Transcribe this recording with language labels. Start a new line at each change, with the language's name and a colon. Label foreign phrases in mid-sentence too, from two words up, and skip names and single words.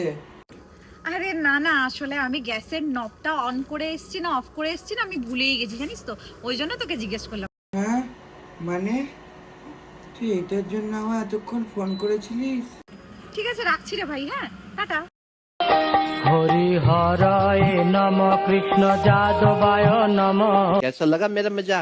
Bangla: আরে না না, আসলে আমি গ্যাসের নবটা অন করে এসেছি না অফ করে এসেছি না, আমি ভুলেই গেছি জানিস তো, ওই জন্য তোকে জিজ্ঞেস করলাম। হ্যাঁ মানে তুই এটার জন্য আমার এতক্ষণ ফোন করেছিলিস। ঠিক আছে রাখছি রে ভাই, হ্যাঁ টাটা।
Sanskrit: हरि हराय नमः कृष्ण जादवाय नमः।
Hindi: कैसा लगा मेरा मजाक?